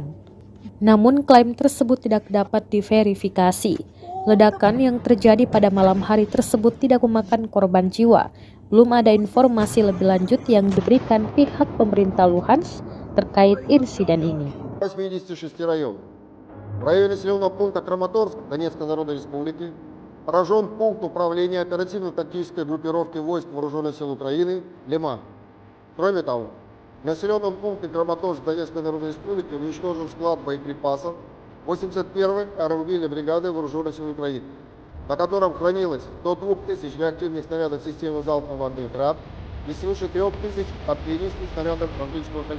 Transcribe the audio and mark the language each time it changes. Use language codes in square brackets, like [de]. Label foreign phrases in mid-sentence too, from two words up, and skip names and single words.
[id] Namun klaim tersebut tidak dapat diverifikasi. Ledakan yang terjadi pada malam hari tersebut tidak memakan korban jiwa. Belum ada informasi lebih lanjut yang diberikan pihak pemerintah Luhansk terkait insiden ini. [ru] 86 районов. В районе населенного пункта Краматорск Донецкой Народной Республики поражен пункт управления оперативно-тактической группировки войск Вооруженных сил Украины «Лиман». Кроме того, в населенном пункте Краматорск Донецкой Народной Республики уничтожен склад боеприпасов 81-й аэромобильной бригады Вооруженных сил Украины, на котором хранилось до 2000 реактивных снарядов системы залпового огня «Град» и свыше 3000 артиллерийских снарядов различного калибра.